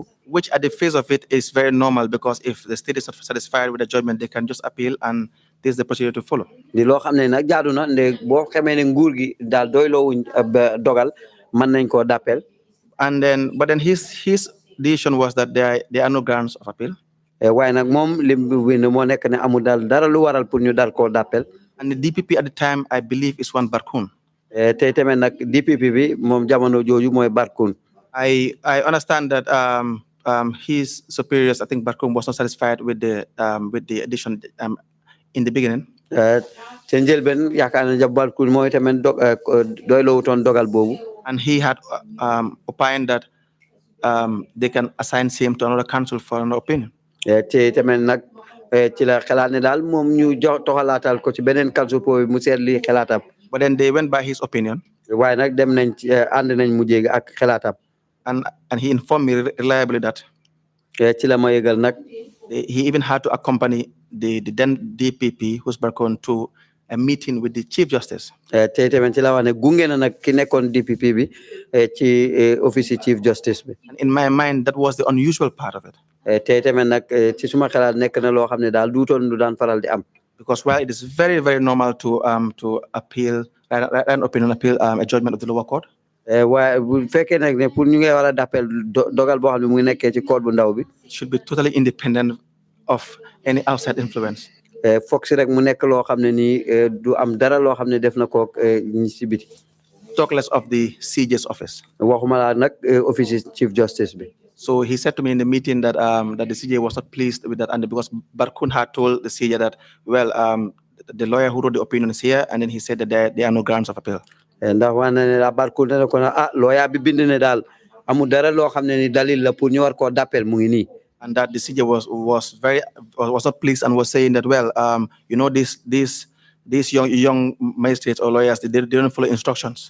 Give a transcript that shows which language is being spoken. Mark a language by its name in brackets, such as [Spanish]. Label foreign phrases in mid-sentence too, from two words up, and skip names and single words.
[English] Which at the face of it is very normal, because if the state is not satisfied with the judgment, they can just appeal, and this is the procedure to follow. [Wolof] di loo xam ne nag jaadu na nde boo xamee ne nguur gi daal doyloowuñ dogal mën nañ koo d'appel. [English] And then, but then his decision was that there are no grounds of appeal. [Wolof] waaye nag moom li mu bind moo nekk ne amul daal dara lu waral pour ñu daal koo d'appel. [English] And the DPP at the time, I believe, is one Barkun. [Wolof] tey tamit nag DPP bi moom jamono jooju mooy Barkun. [English] I understand that his superiors, I think Barkun, was not satisfied with the addition in the beginning. [Wolof] ca njëlbeen yaakaar na ja Barkun mooy tamit doyloowutoon dogal boobu. [English] And he had opined that they can assign same to another council for another opinion. [Wolof] te tamit nag ci la xalaat ne daal moom ñu jox toxalaatal ko ci beneen council pour mu seet lii xalaatam. [English] But then they went by his opinion. [Wolof] waaye nag dem nañ ci ànd nañ mu jéegi ak xalaatam. [English] And he informed me reliably that [Wolof] ci la ma yëgal nag. [English] he even had to accompany the then DPP, who's Barkun, to a meeting with the Chief Justice. [Wolof] tey tamit ci la wax ne gunge na nag ki nekkoon DPP bi ci [English] office Chief Justice [Wolof] bi. [English] And in my mind, that was the unusual part of it. [Wolof] tey tamit nag ci suma xalaat nekk na loo xam ne daal duutoon lu daan faral di am. [English] Because while it is very, very normal to appeal, write an opinion, appeal a judgment of the lower court. [Wolof] waaye bu fekkee nag ne pour ñu ngi war a d'appel dogal boo xam ne mu ngi nekkee ci court bu ndaw bi. [English] It should be totally independent of any outside influence. [Wolof] foog si rek mu nekk loo xam ne nii du am dara loo xam ne def na ko ñi si biti [English] Talk less of the CJ's office. [Wolof] waxuma laa nag [English] office chief justice [Wolof] bi. [English] So he said to me in the meeting that that the CJ was not pleased with that, and because Barkun had told the CJ that, well, the lawyer who wrote the opinion is here, and then he said that there are no grounds of appeal. [Wolof] ndax wax na ne la Barkun ne ko lawyer bi bind ne daal amul dara loo xam ne ni dalil la pour ñu war koo d'appel mu ngi nii. [English] And that the CJ was not pleased and was saying that, well, you know, these young magistrates or lawyers, they don't follow instructions.